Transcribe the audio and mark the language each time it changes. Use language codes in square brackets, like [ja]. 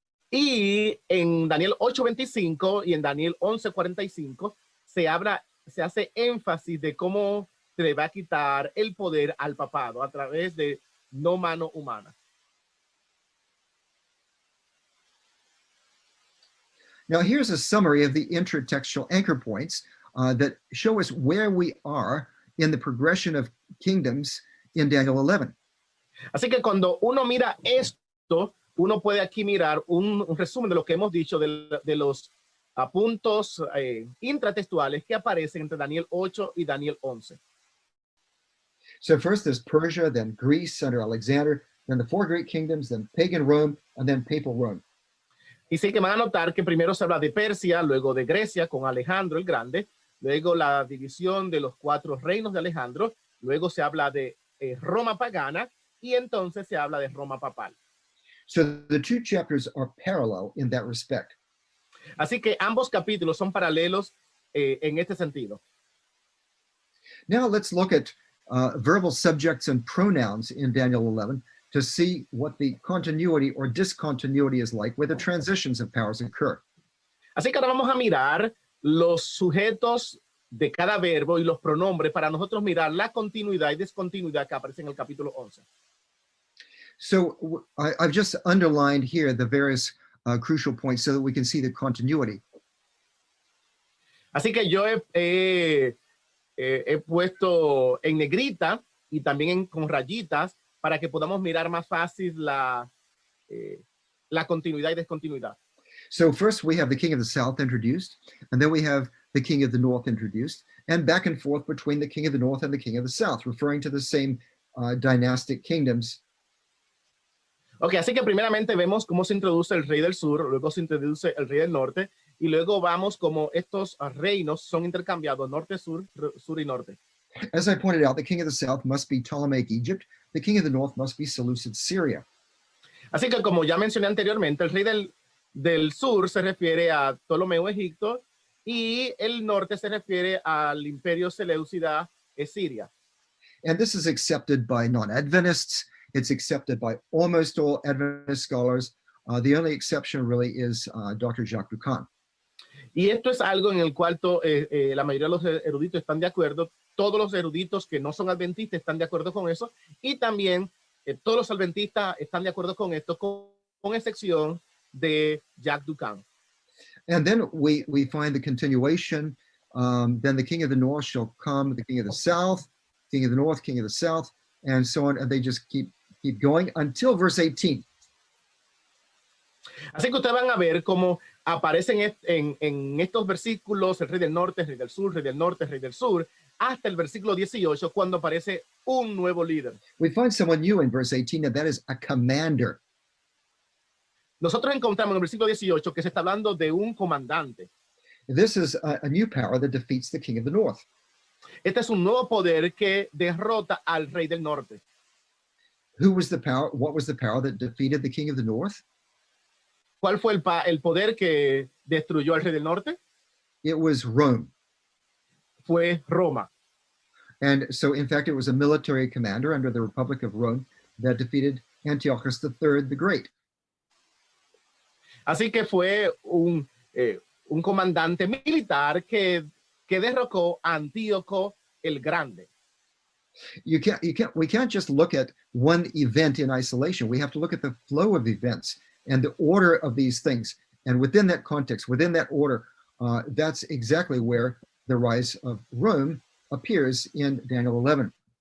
[es] Y en Daniel 8:25 y en Daniel 11:45 se hace énfasis de cómo se le va a quitar el poder al papado a través de no mano humana. [en] Now, here's a summary of the intertextual anchor points that show us where we are in the progression of kingdoms in Daniel 11. [es] Así que cuando uno mira esto, uno puede aquí mirar un resumen de lo que hemos dicho de los puntos intratextuales que aparecen entre Daniel 8 y Daniel 11. [en] So first there's Persia, then Greece under Alexander, then the four Greek kingdoms, then pagan Rome, and then papal Rome. [es] Y sí que van a notar que primero se habla de Persia, luego de Grecia con Alejandro el Grande, luego la división de los 4 reinos de Alejandro, luego se habla de Roma pagana y entonces se habla de Roma papal. [en] So the two chapters are parallel in that respect. [es] Así que ambos capítulos son paralelos en este sentido. [en] Now let's look at verbal subjects and pronouns in Daniel 11 to see what the continuity or discontinuity is like, where the transitions of powers occur. [es] Así que ahora vamos a mirar los sujetos de cada verbo y los pronombres para nosotros mirar la continuidad y discontinuidad que aparece en el capítulo 11. [en] So I've just underlined here the various crucial points so that we can see the continuity. [es] Así que yo he puesto en negrita y también con rayitas para que podamos mirar más fácil la continuidad y discontinuidad. [en] So first we have the king of the south introduced, and then we have the king of the north introduced, and back and forth between the king of the north and the king of the south, referring to the same dynastic kingdoms. [es] Ok, así que primeramente vemos cómo se introduce el rey del sur, luego se introduce el rey del norte, y luego vamos como estos reinos son intercambiados norte-sur, sur y norte. [en] As I pointed out, the king of the south must be Ptolemaic Egypt, the king of the north must be Seleucid Syria. [es] Así que como ya mencioné anteriormente, el rey del sur se refiere a Ptolomeo Egipto y el norte se refiere al imperio Seleucida Siria. [en] And this is accepted by non-Adventists. It's accepted by almost all Adventist scholars. The only exception really is Dr. Jacques Ducan. [es] Y esto es algo en el cual la mayoría de los eruditos están de acuerdo. Todos los eruditos que no son adventistas están de acuerdo con eso. Y también todos los adventistas están de acuerdo con esto, con excepción de Jacques Ducan. [en] And then we find the continuation. Then the king of the north shall come, the king of the south, king of the north, king of the south, and so on. And they just keep going until verse 18. [es] Así que ustedes van a ver cómo aparecen en estos versículos el rey del norte, el rey del sur, rey del norte, rey del sur, hasta el versículo 18, cuando aparece un nuevo líder. [en] We find someone new in verse 18, and that is a commander. [es] Nosotros encontramos en el versículo 18 que se está hablando de un comandante. [en] This is a new power that defeats the king of the north. [es] Este es un nuevo poder que derrota al rey del norte. [en] Who was the power? What was the power that defeated the king of the north? [es] ¿Cuál fue el poder que destruyó al rey del norte? [en] It was Rome. [es] Fue Roma. [en] And so, in fact, it was a military commander under the Republic of Rome that defeated Antiochus III the Great. [es] Así que fue un comandante militar que derrocó a Antíoco el Grande. [en] We can't just look at one event in isolation. We have to look at the flow of events and the order of these things. And within that context, within that order, that's exactly where the rise of Rome appears in Daniel 11.